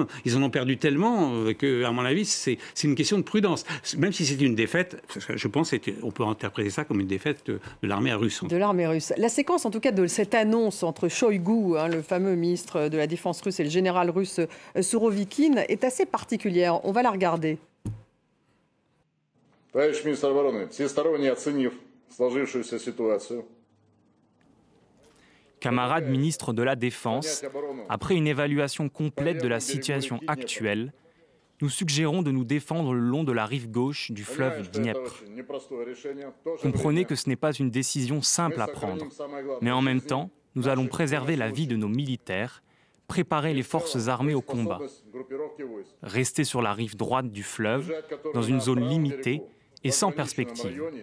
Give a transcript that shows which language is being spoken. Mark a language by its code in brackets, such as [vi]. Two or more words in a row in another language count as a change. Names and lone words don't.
[fr] Ils en ont perdu tellement que, à mon avis, c'est une question de prudence. Même si c'est une défaite, je pense qu'on peut interpréter ça comme une défaite de l'armée russe. De l'armée russe. La séquence, en tout cas, de cette annonce entre Shoigu, le fameux ministre de la Défense russe, et le général russe Surovikin, est assez particulière. On va la regarder. [ru] Товарищ министр обороны, всесторонне оценив сложившуюся ситуацию. [fr] Camarade ministre de la Défense, après une évaluation complète de la situation actuelle, nous suggérons de nous défendre le long de la rive gauche du fleuve Dniepr. Comprenez que ce n'est pas une décision simple à prendre, mais en même temps, nous allons préserver la vie de nos militaires, préparer les forces armées au combat, rester sur la rive droite du fleuve, dans une zone limitée et sans perspective.